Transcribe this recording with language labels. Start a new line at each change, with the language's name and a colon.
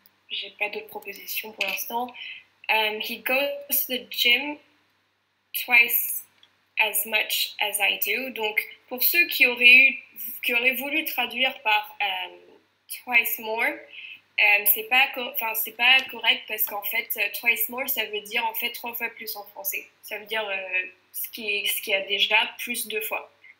French: J'ai pas d'autres propositions pour l'instant.
English: He goes to the gym twice as much as I do.
French: Donc, pour ceux qui auraient voulu traduire par twice more, c'est pas correct parce qu'en fait, twice more, ça veut dire en fait 3 fois plus en français. Ça veut dire ce qui a déjà plus 2 fois.